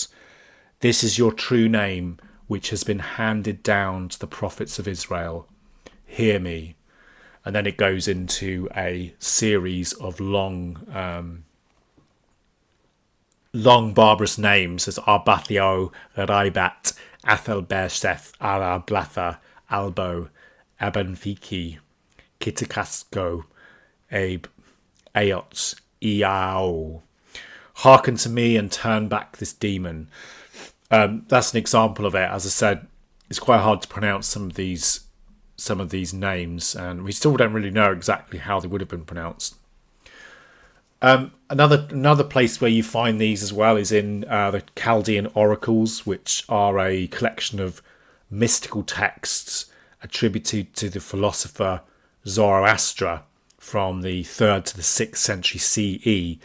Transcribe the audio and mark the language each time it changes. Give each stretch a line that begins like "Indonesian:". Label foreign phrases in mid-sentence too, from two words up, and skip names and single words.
English: This is your true name, which has been handed down to the prophets of Israel. Hear me. And then it goes into a series of long barbarous names as Arbathio, Raibat, Athelberseth, Arablatha, Albo, Abanfiki, Kitikasco, Abe, Aots, Iao. Hearken to me and turn back this demon. That's an example of it. As I said, it's quite hard to pronounce some of these names, and we still don't really know exactly how they would have been pronounced. Another place where you find these as well is in the Chaldean oracles, which are a collection of mystical texts attributed to the philosopher Zoroaster from the 3rd to the 6th century CE.